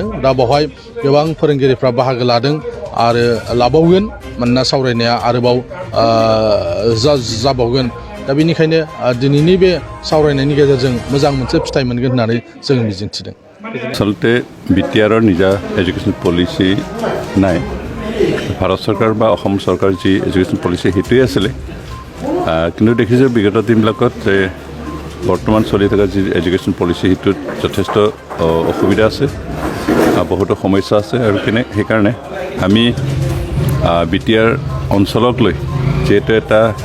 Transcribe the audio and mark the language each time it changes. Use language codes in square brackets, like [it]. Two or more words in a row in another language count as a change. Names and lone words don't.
[brx] दा बावहाय गोबां फोरोंगिरिफ्रा बाहागो लादों आरो लाबावगोन, मानोना सावरायनाया आरोबाव जाबावगोन। दा बेनिखायनो दिनैनि बे सावरायनायनि गेजेरजों मोजां मोनसे फिथाइ मोनगोन होननानै जों मिजिंथिदों। [as] আচলতে বিটিআৰৰ নিজা [en] education policy [as] নাই। ভাৰত চৰকাৰ বা অসম চৰকাৰ যি [en] education policy [as] সেইটোৱে আছিলে, কিন্তু দেখিছোঁ বিগত দিনবিলাকত যে বৰ্তমান চলি থকা যি [en] education policy [as] সেইটোত যথেষ্ট অসুবিধা আছে, বহুতো সমস্যা আছে আৰু সেইকাৰণে আমি বিটিআৰ অঞ্চলক লৈ যিহেতু এটা